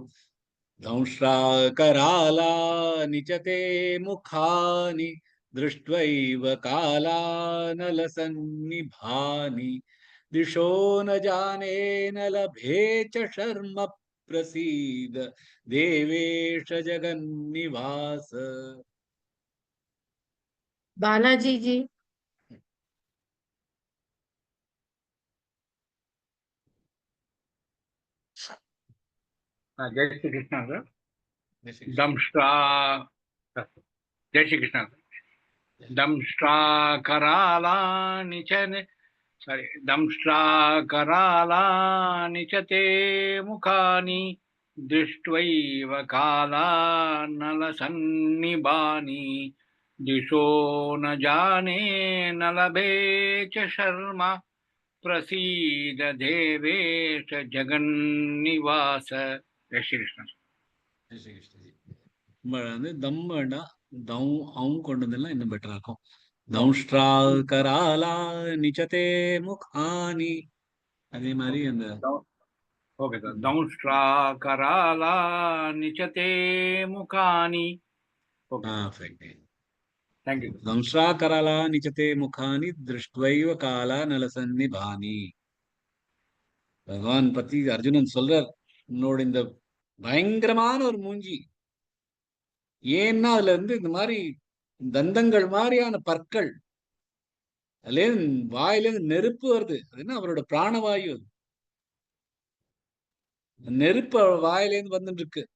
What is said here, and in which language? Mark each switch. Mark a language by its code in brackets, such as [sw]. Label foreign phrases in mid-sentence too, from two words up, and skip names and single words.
[sa] दंष्ट्रा कराला निचते मुखानि, दृष्ट्वैव काला नलसन्निभानि, दिशो न जाने न लभे च शर्म प्रसीद देवेश जगन्निवास. [hi] बालाजी जी। जय श्री कृष्ण सर। दंष्ट्रा, जय श्री कृष्ण सर। [sa] दंष्ट्रा कराला निचने, सॉरी, दंष्ट्रा कराला निचते मुखानि, दृष्ट्वैव काला नलसन्निबानि, दिशो न जाने न लभे च शर्मा, प्रसीद देवेश जगन्निवास। [hi] जय श्री कृष्ण। [ta] வந்து தம் வேண்டாம், தம் அவங்க கொண்டு வந்தெல்லாம் இன்னும் பெட்டரா இருக்கும். [sa] दंष्ट्रा कराला निचते मुखानि, [ta] அதே மாதிரி அந்த [en] okay sir. [sa] दंष्ट्रा कराला निचते मुखानि। [en] thank you. [sa] दंष्ट्रा कराला निचते मुखानि, दृष्ट्वैव काला नलसन्निभानि. [ta] பகவான் பத்தி அர்ஜுனன் சொல்றார், உன்னோட இந்த பயங்கரமான ஒரு மூஞ்சி, ஏன்னா அதுல இருந்து இந்த மாதிரி தந்தங்கள் மாதிரியான பற்கள், அதுல வாயிலிருந்து நெருப்பு வருது, அது என்ன அவரோட பிராணவாயு, நெருப்பு வாயிலேருந்து வந்துட்டு இருக்கு.